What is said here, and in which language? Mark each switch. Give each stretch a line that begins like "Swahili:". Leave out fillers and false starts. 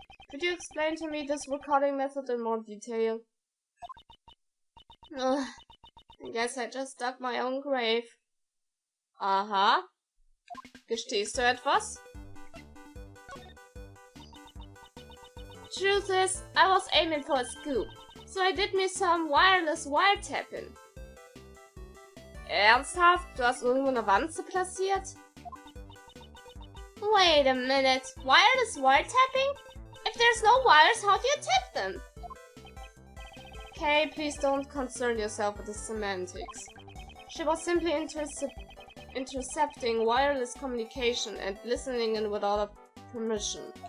English: Could you explain to me this recording method in more detail? Ugh, I guess I just dug my own grave. Aha.
German: Gestehst du etwas?
English: Truth is, I was aiming for a scoop, so I did me some wireless wiretapping.
German: Ernsthaft? Du hast irgendwo eine Wanze platziert?
English: Wait a minute, wireless wiretapping? If there's no wires, how do you tap them? Okay, please don't concern yourself with the semantics. She was simply intercepting wireless communication and listening in without permission.